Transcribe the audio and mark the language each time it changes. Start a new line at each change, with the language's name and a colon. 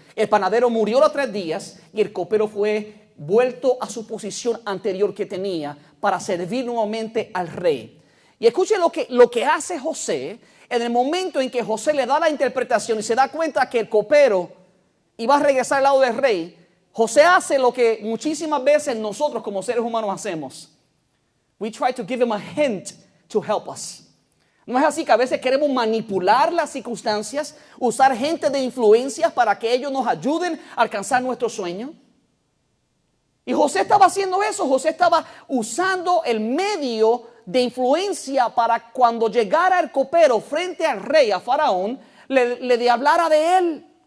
Spanish: El panadero murió a los 3 días y el copero fue vuelto a su posición anterior que tenía para servir nuevamente al rey. Y escuchen lo que hace José en el momento en que José le da la interpretación y se da cuenta que el copero iba a regresar al lado del rey. José hace lo que muchísimas veces nosotros como seres humanos hacemos.
English: We try to give him a hint to help us.
Spanish: No es así que a veces queremos manipular las circunstancias, usar gente de influencias para que ellos nos ayuden a alcanzar nuestro sueño. Y José estaba haciendo eso. José estaba usando el medio de influencia para cuando llegara el copero frente al rey, a Faraón, le hablara de él.